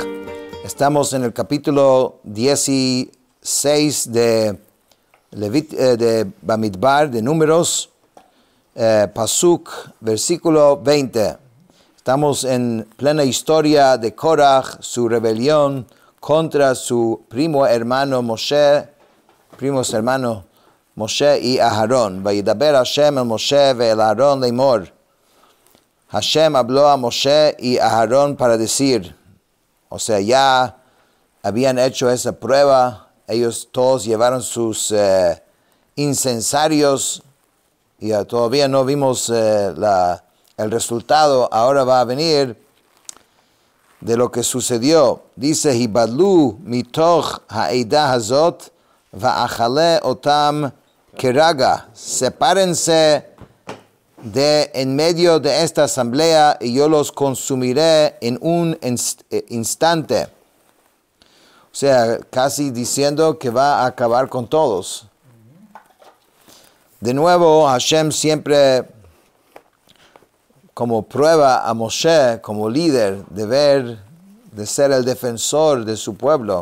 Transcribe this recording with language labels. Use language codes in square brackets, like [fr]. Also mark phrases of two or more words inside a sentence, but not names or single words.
[es] Estamos en el capítulo 16 de Bamidbar, de Números, Pasuk, versículo 20. Estamos en plena historia de Korach, su rebelión contra su primo hermano Moshe y Aharón. [he] וידבר השם אל משה ואל אהרן לאמר. [es] Hashem habló a Moshe y a Aharón para decir, o sea, ya habían hecho esa prueba, ellos todos llevaron sus incensarios y todavía no vimos el resultado. Ahora va a venir de lo que sucedió. Dice, [he] הבדלו מתוך העדה הזאת ואכלה אתם כרגע. [es] Sepárense de en medio de esta asamblea y yo los consumiré en un instante. O sea, casi diciendo que va a acabar con todos. De nuevo, Hashem siempre como prueba a Moshe como líder, de ser el defensor de su pueblo.